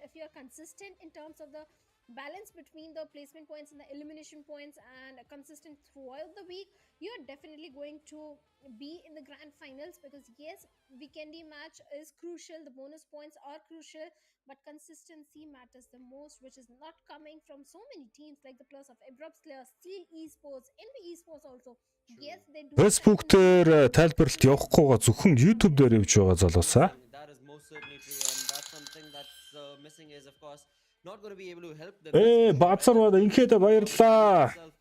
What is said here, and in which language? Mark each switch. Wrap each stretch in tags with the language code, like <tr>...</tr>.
<en>If you're consistent in terms of the balance between the placement points and the elimination points and consistent throughout the week, you're definitely going to be in the grand finals, because yes, weekendy match is crucial, the bonus points are crucial, but consistency matters the most, which is not coming from so many teams like the plus of Abrupt Slayer, Steel Esports, NB Esports also. Yes, they do.</en> <mn>Facebook дээр тайлбарлалт явахгүйгаа зөвхөн YouTube дээр явж байгаа залуусаа.</mn> <en>That is most certainly true, and that's something that's missing is, of course, not going to be able to help them.</en> <mn>Баацармаа инхээдэ баярлаа.</mn>